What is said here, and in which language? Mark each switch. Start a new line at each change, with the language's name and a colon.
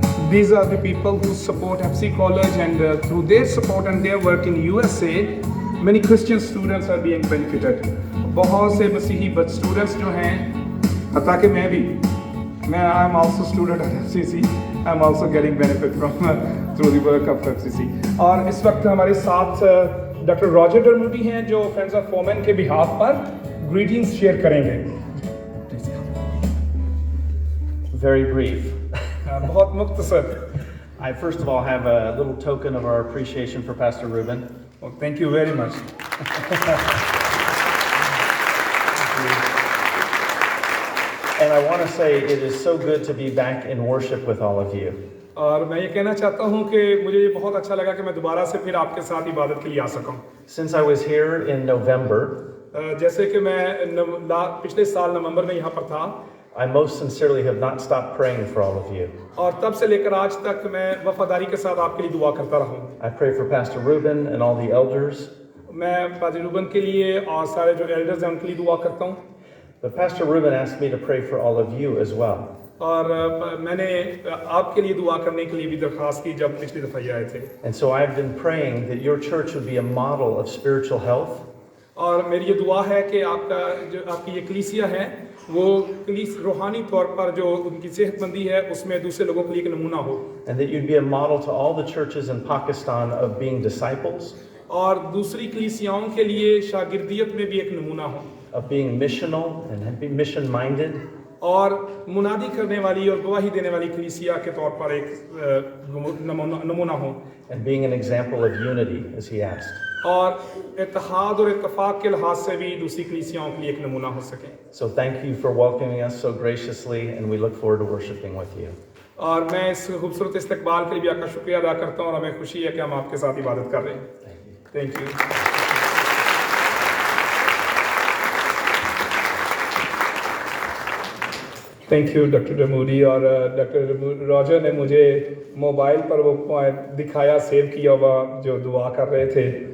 English: These are the people who support FC College, and through their support and their work in USA, many Christian students are being benefited.
Hindi: बहुत से मसीही students जो हैं, हता कि मैं
English: I am also student at FCC. I am also getting benefit from through the work of FCC.
Hindi: और इस वक्त हमारे साथ डॉक्टर रॉजर डरमूडी हैं जो फ्रेंड्स ऑफ फोरमैन के बिहाफ पर ग्रीटिंग्स शेयर करेंगे.
English: Very brief.
Hindi: बहुत मुख्तसर.
English: I first of all have a little token of our appreciation for Pastor Ruben. Well, thank you very much. And I want to say it is so good to be back in worship with all of you.
Hindi: और मैं ये कहना चाहता हूँ कि मुझे ये बहुत अच्छा लगा कि मैं दोबारा से फिर आपके साथ इबादत के लिए आ सकूँ.
English: Since I was here in November,
Hindi: जैसे कि मैं पिछले साल नवंबर में यहाँ पर था.
English: I most sincerely have not stopped praying for all of you.
Hindi: और तब से लेकर आज तक मैं वफादारी के साथ आपके लिए दुआ करता रहा हूँ.
English: I pray for Pastor Ruben and all the elders.
Hindi: मैं पादरी रूबन के लिए और सारे जो एल्डर्स हैं उनके लिए दुआ करता हूँ.
English: But Pastor Ruben asked me to pray for all of you as well.
Hindi: और मैंने आपके लिए दुआ करने के लिए भी दरख्वास्त की जब पिछली दफ़ा ये आए थे.
English: And so I've been praying that your church would be a model of spiritual health.
Hindi: और मेरी ये दुआ है कि आपकी ये कलीसिया है वो रूहानी तौर पर जो उनकी सेहतमंदी है उसमें दूसरे लोगों के लिए एक नमूना हो.
English: And that you'd be a model to all the churches in Pakistan of being disciples.
Hindi: और दूसरी कलीसियाओं के लिए शागिर्दियत में भी एक नमूना हो.
English: Of being missional and being mission minded.
Hindi: और मुनादी करने वाली और गवाही देने वाली कलीसिया के तौर पर एक नमूना हो.
English: And being an example of unity, as he asked.
Hindi: और इत्तेहाद और इत्तेफाक के लिहाज से भी दूसरी कलीसियाओं के लिए एक नमूना हो सके.
English: So thank you for welcoming us so graciously, and we look forward to worshiping with you.
Hindi: और मैं इस खूबसूरत इस्तकबाल के लिए भी आपका शुक्रिया अदा करता हूँ और हमें खुशी है कि हम आपके साथ इबादत कर रहे हैं.
English: Thank you.
Hindi: Thank you doctor डमूडी. और डॉक्टर रॉजर ने मुझे मोबाइल पर वो दिखाया, सेव किया हुआ जो दुआ कर रहे थे.